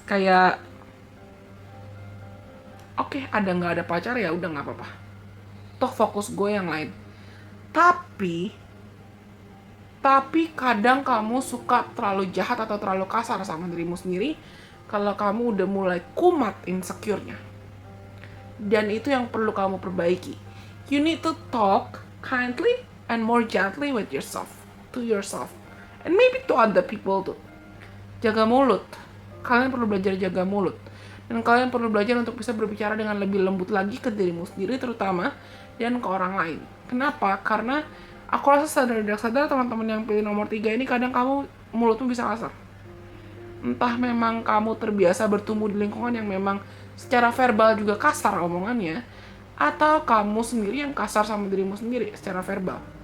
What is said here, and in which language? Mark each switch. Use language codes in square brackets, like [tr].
[id] Kayak oke, ada nggak ada pacar ya udah nggak apa-apa, toh fokus gue yang lain. Tapi kadang kamu suka terlalu jahat atau terlalu kasar sama dirimu sendiri kalau kamu udah mulai kumat insecure-nya. Dan itu yang perlu kamu perbaiki. [en] You need to talk kindly and more gently with yourself, to yourself, and maybe to other people too. [id] Jaga mulut. Kalian perlu belajar jaga mulut. Dan kalian perlu belajar untuk bisa berbicara dengan lebih lembut lagi ke dirimu sendiri terutama, dan ke orang lain. Kenapa? Karena aku rasa sadar teman-teman yang pilih nomor 3 ini kadang kamu mulutmu bisa kasar. Entah memang kamu terbiasa bertumbuh di lingkungan yang memang secara verbal juga kasar omongannya, atau kamu sendiri yang kasar sama dirimu sendiri secara verbal.